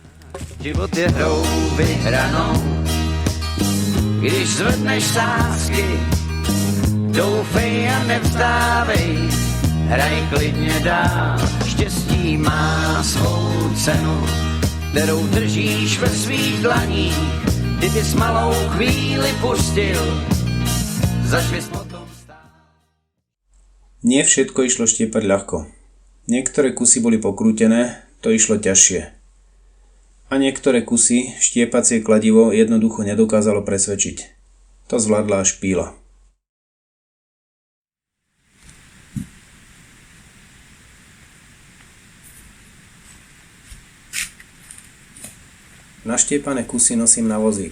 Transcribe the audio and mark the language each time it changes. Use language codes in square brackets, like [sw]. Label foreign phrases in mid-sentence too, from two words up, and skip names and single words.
[cs] Život je hrou vyhranou, když zvedneš sázky, doufej a nevzdávej, hraj klidně dál. Štěstí má svou cenu, kterou držíš ve svých dlaních. Kdybys malou chvíli pustil, začvis potom stát. [sk] Nie všetko išlo štiepať ľahko. Niektoré kusy boli pokrútené, to išlo ťažšie. A niektoré kusy štiepacie kladivo jednoducho nedokázalo presvedčiť. To zvládla až píla. Naštiepané kusy nosím na vozík.